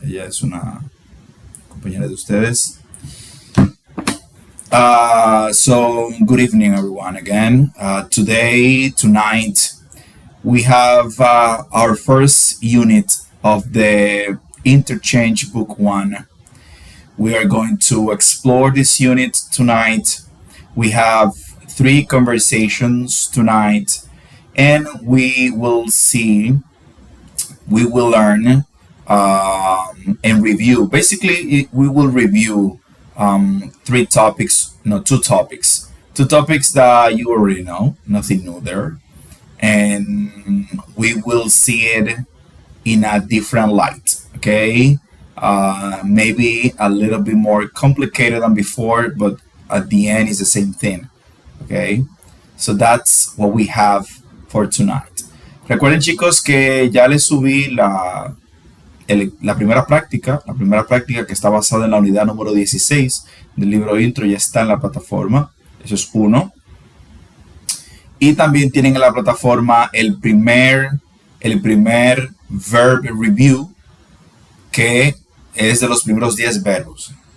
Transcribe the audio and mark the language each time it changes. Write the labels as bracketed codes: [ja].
[es] Ella es una compañera de ustedes. [en] So good evening, everyone. Again, tonight, we have our first unit of the Interchange Book 1. We are going to explore this unit tonight. We have 3 conversations tonight, and we will learn and review. Basically, we will review 2 topics that you already know, nothing new there, and we will see it in a different light. Okay, maybe a little bit more complicated than before, but at the end is the same thing. Okay, so that's what we have for tonight. [es] Recuerden, chicos, que ya les subí la primera práctica que está basada en la unidad número 16 del libro intro, ya está en la plataforma. Eso es uno. Y también tienen en la plataforma el primer verb review, que es de los primeros 10 verbos.